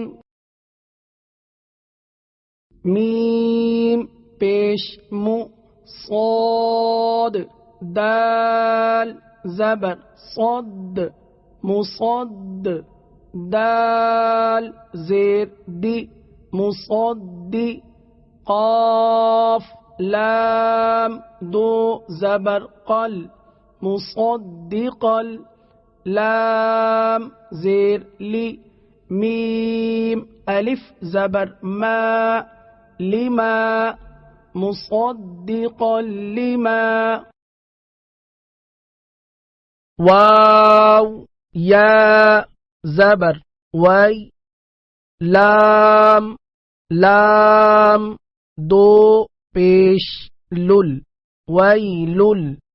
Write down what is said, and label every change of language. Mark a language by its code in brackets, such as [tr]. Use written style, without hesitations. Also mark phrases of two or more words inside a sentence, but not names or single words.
[ur] میم پیش مو صاد دال زبر صد مصد دال زیر دی مصدی قاف لام دو زبر قل مصدقل لام زیر لی میم الف زبر ما لما [ar] مصدقا لما [ur] واو یا زبر وی لام لام دو پیش لل ویلل